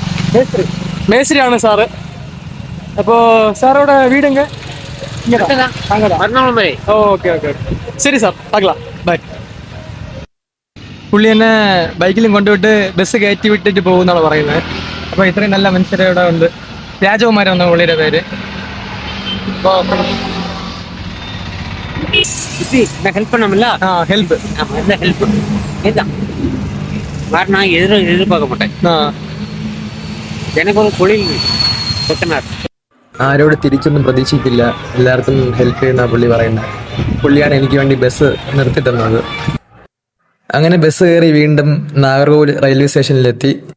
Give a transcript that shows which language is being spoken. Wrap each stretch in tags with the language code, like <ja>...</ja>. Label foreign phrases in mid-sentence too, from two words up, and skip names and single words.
<ml>മേശ്ശേരിയാണ് സാറ്. അപ്പോൾ സാറോടെ വീടെങ്ക എറണാകുളം വരെ. ഓക്കെ ഓക്കെ ഓക്കെ. ശരി സാർ, பார்க்கலாம். ബൈ. പുള്ളി എന്നെ ബൈക്കിലും കൊണ്ടുവിട്ട് ബസ് കയറ്റി വിട്ടിട്ട് പോകുന്നാണ് പറയുന്നത്. അപ്പോൾ ഇത്രയും നല്ല മനുഷ്യരെ ഇവിടെ ഉണ്ട്. രാജകുമാരൻ എന്ന പുള്ളിയുടെ പേര്.</ml> <ta>ஹெல்ப் பண்ணமில்ல. ஹெல்ப் அந்த ஹெல்ப் இதுதான் வேறு. நான் எதிர்பார்க்க மாட்டேன். எனக்கு ஒரு தொழில் செத்தனார்.</ta> <ml>ആരോട് തിരിച്ചൊന്നും പ്രതീക്ഷിക്കില്ല, എല്ലാവർക്കും ഹെൽപ്പ് ചെയ്യുന്ന പുള്ളി പറയുന്നത്. പുള്ളിയാണ് എനിക്ക് വേണ്ടി ബസ് നിർത്തി തന്നത്. അങ്ങനെ ബസ് കയറി വീണ്ടും നാഗർകോവിൽ റെയിൽവേ സ്റ്റേഷനിലെത്തി.</ml>